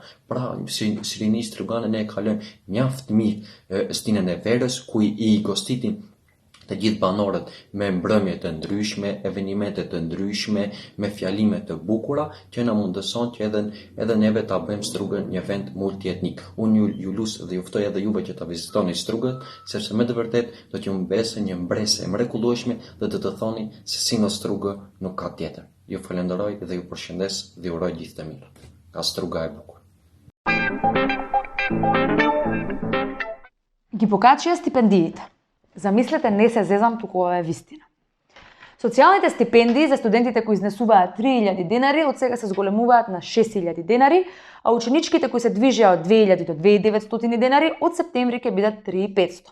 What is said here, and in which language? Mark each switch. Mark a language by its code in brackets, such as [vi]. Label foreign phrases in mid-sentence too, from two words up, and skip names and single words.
[sq] Pra, si rini strugane ne kalojmë mjaft mirë stinën e Verës ku i gostitin të gjithë banorët me mbrëmje të ndryshme, evenimente të ndryshme, me fjalime të bukura që na mundëson që edhe neve ta bëjmë Strugën një vend multietnik. Unë ju lus dhe ju ftoj edhe juve që ta vizitoni Strugën, sepse me të vërtet do t'ju mbese një mbresë e mrekullueshme dhe të thoni se si në Strugë nuk ka tjetër. Ju falenderoj dhe ju përshëndes dhe uroj gjithë të mirë. Ka Struga e bukur. [mk] Ги покачија стипендиите. Замислете, не се зезам, туку ова е вистина. Социјалните стипендии за студентите кои изнесуваат 3000 денари од сега се зголемуваат на 6000 денари, а ученичките кои се движеа од 2000 до 2900 денари од септември ќе бидат 3500.